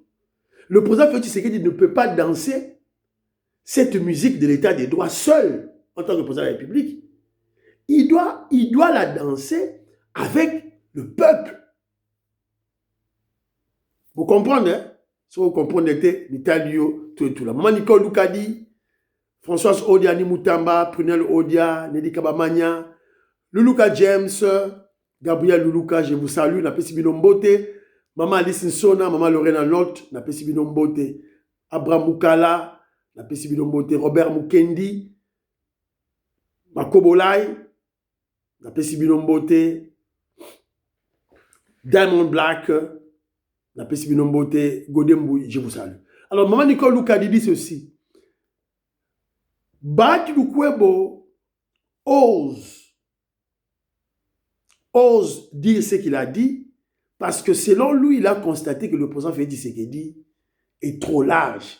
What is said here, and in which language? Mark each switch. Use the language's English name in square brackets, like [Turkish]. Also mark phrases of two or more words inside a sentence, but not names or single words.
[French] Le président Félix Tshisekedi ne peut pas danser cette musique de l'état de droit seul en tant que président de la République. Il doit la danser avec le peuple. Vous comprenez, hein? Si vous comprenez, Nitalio, tout là. Maman Nicole Loukadi, Françoise Odia, Nimutamba, Prunel Odia, Nelly Kabamania, Luluka James, Gabriel Luluka, je vous salue, [Lingala] Napesi Binombote, Maman Alice Nsona, Maman Lorena Lot, Napesi Binombote, Abraham Mukala, Napesi Binombote, Robert Mukendi, Makobolai, Napesi Binombote, Diamond Black, Napesi Binombote, Godemboui, [French] je vous salue. Alors, Maman Nicole Loukadi dit ceci. Bahati Lukwebo ose dire ce qu'il a dit parce que selon lui, il a constaté que le président Félix Tshisekedi est trop large.